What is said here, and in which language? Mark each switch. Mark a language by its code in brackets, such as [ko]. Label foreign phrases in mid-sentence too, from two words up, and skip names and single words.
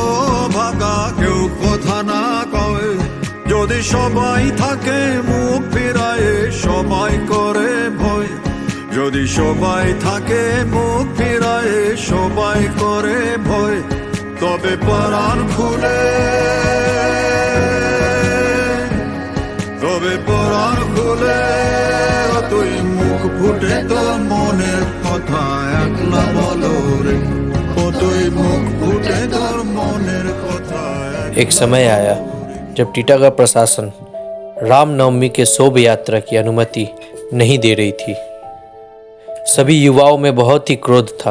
[bn] ভাগা, কেউ কথা না কয়, যদি সবাই থাকে মুখ ফিরায়ে, সবাই করে ভয়, যদি সবাই থাকে মুখ ফিরায়ে, সবাই করে ভয়, তবে পরাণ খুলে, তবে পরাণ খুলে তুই মুখ ফুটে তোর মনের কথা একলা বলো রে, ও তুই মুখ ফুটে তোর মনের কথা। [hi] एक समय आया जब टीटागढ़ प्रशासन रामनवमी के शोभा यात्रा की अनुमति नहीं दे रही थी। सभी युवाओं में बहुत ही क्रोध था।